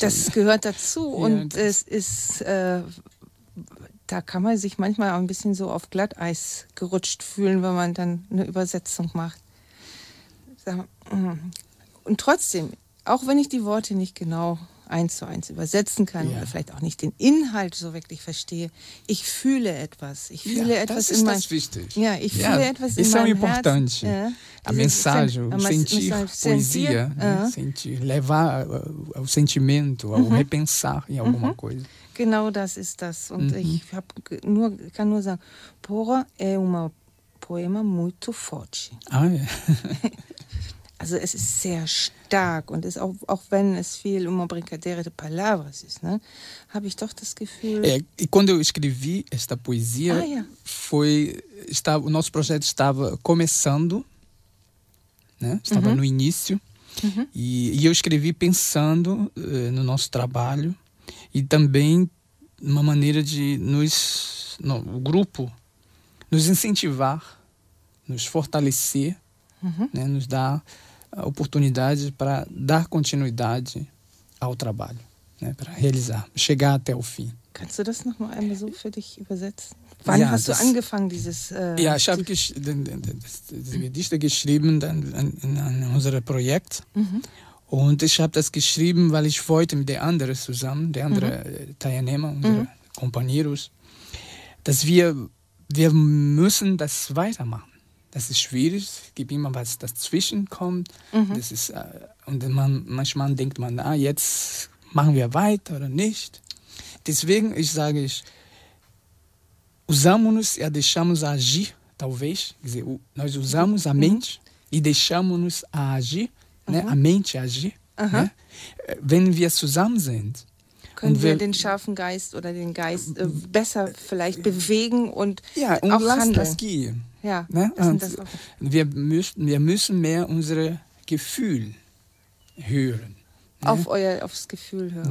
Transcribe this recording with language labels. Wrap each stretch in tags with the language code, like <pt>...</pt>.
<de>Das gehört dazu und es ist... Da kann man sich manchmal auch ein bisschen so auf Glatteis gerutscht fühlen, wenn man dann eine Übersetzung macht. Und trotzdem, auch wenn ich die Worte nicht genau eins zu eins übersetzen kann, ja, oder vielleicht auch nicht den Inhalt so wirklich verstehe. Ich fühle etwas. Ich fühle etwas in meinem Herzen. Ja, ich fühle etwas in meinem Herzen.</de> <pt>Isso é importante. A mensagem, sentir poesia, sentir, levar o sentimento, ao repensar em alguma coisa.</pt> <de>Genau das ist das. Und ich kann nur sagen, Pora</de> <pt>é um poema muito forte.</pt> <de>Ah, ja. Also es ist sehr stark und es auch, auch wenn es viel</de> <pt>uma brincadeira de palavras</pt> <de>ist, ne, habe ich doch das Gefühl.</de> <pt>É, e quando eu escrevi esta poesia, foi estava o nosso projeto estava começando, né? Estava no início. E eu escrevi pensando no nosso trabalho e também uma maneira de o grupo nos incentivar, nos fortalecer, né, nos dar a oportunidade para dar continuidade ao trabalho, né, para realizar, chegar até o fim.</pt> <de>Kannst du das noch mal einmal so für dich übersetzen? Wann hast du angefangen dieses ich habe das Gedicht geschrieben in unserem Projekt. Und ich habe das geschrieben, weil ich wollte mit den anderen zusammen, den anderen Teilnehmer, unsere Companheiros, dass wir müssen das weitermachen. Das ist schwierig, es gibt immer was dazwischen kommt. Das ist, und manchmal denkt man, jetzt machen wir weiter oder nicht. Deswegen sage ich,</de> <pt>usamos-nos e deixamos agir, talvez. Quer dizer, nós usamos a mente e deixamos-nos agir, né? A mente agir. Né?</pt> <de>Wenn wir zusammen sind. Können wir den scharfen Geist oder den Geist besser vielleicht bewegen und, ja, und auch handeln. Das gehen. Ja, ne? wir müssen mehr unsere Gefühl hören. Ne? Aufs Gefühl hören.</de>